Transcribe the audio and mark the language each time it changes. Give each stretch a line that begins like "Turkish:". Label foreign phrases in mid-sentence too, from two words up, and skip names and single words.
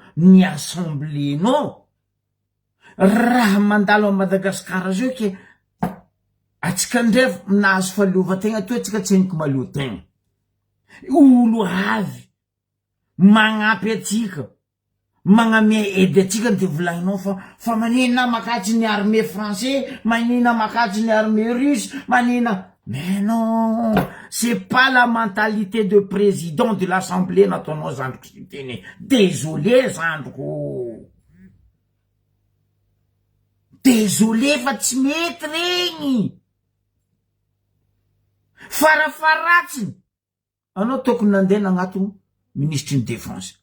Malagasy: ny assemblée no raha mandalo a Madagasikara zao ke atsika ndray nahazo fahaleovan-tegna to atsika tseniko maleotegna olo avy magnampy atsika magname aidy atsika de volagninao fa manina makatry ny
French: armée français
Malagasy: manina makatry ny
French: armée russe
Malagasy: manina.
French: Mais non, c'est pas la mentalité de président de l'Assemblée
Malagasy: nataonao zandriko sy teny.
French: Désolé zandriko.
Malagasy: Désolé fa tsy mety regny. Farafaratsiny. Anao tokony nandeha nagnato ministre ny défense.